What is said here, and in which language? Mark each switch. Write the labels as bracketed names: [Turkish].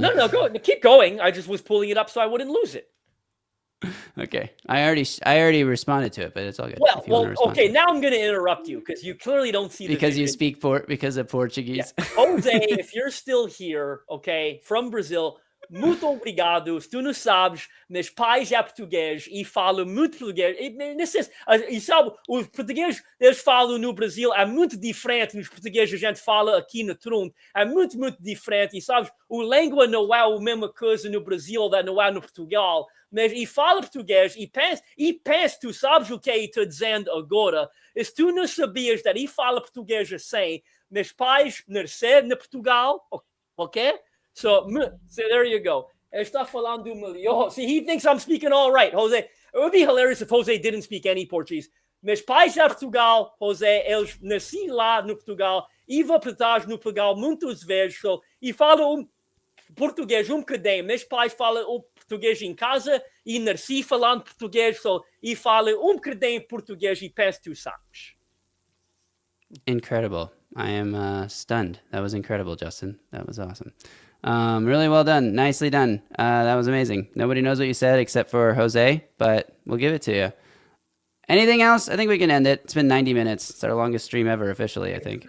[English] No, go keep going. I just was pulling it up so I wouldn't lose it. Okay, I already responded to it, but it's all good. Well, okay. Now I'm going to interrupt you because you clearly don't see because you speak because of Portuguese. Yeah. Jose, if you're still here, okay, from Brazil, [Portuguese] muito obrigado. Se tu não sabes, meus pais é português e falam muito português. E sabe, os portugueses, eles falam no Brasil, é muito diferente dos portugueses que a gente fala aqui no Toronto. É muito, muito diferente. E sabes, a língua não é a mesma coisa no Brasil da não é no Portugal. Mas e fala português e pensa, tu sabes o que ele está dizendo agora. E se tu não sabias que ele fala português assim, meus pais nasceram no Portugal, ok? [English] So there you go. [Portuguese] Ele está falando do melhor. [English] See, he thinks I'm speaking all right, Jose. It would be hilarious if Jose didn't speak any Portuguese. [Portuguese] Meus pais de Portugal, Jose, eles nasci lá no Portugal, e vão para trás no Portugal muitas vezes, so, e falam português bocadinho. Meus pais falam português em casa e nasci falando português, so, e falam bocadinho português e penso tu sabes. [English] Incredible. I am stunned. That was incredible, Justin. That was awesome. Really well done. Nicely done. That was amazing. Nobody knows what you said except for Jose, but we'll give it to you. Anything else? I think we can end it. It's been 90 minutes. It's our longest stream ever, officially, I think.